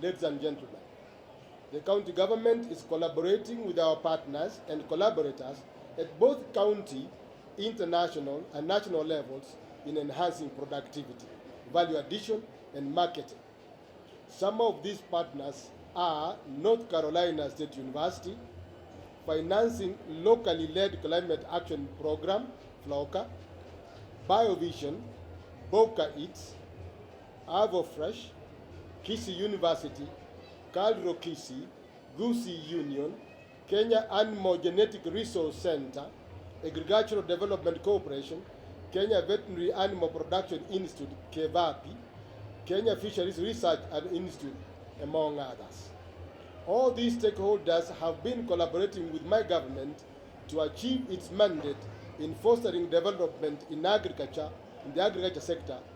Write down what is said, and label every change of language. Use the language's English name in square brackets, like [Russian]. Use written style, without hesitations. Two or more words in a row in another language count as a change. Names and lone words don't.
[English] ladies and gentlemen, the county government is collaborating with our partners and collaborators at both county, international, and national levels in enhancing productivity, value addition, and marketing. Some of these partners are North Carolina State University, financing locally led climate action program, FLOCA, BioVision, Boca Eats, AvoFresh, Kisii University, Caldro Kisii, Gusii Union, Kenya Animal Genetic Resource Center, Agricultural Development Corporation, Kenya Veterinary Animal Production Institute, KEVAPI, Kenya Fisheries Research and Institute, among others. All these stakeholders have been collaborating with my government to achieve its mandate in fostering development in agriculture, in the agriculture sector.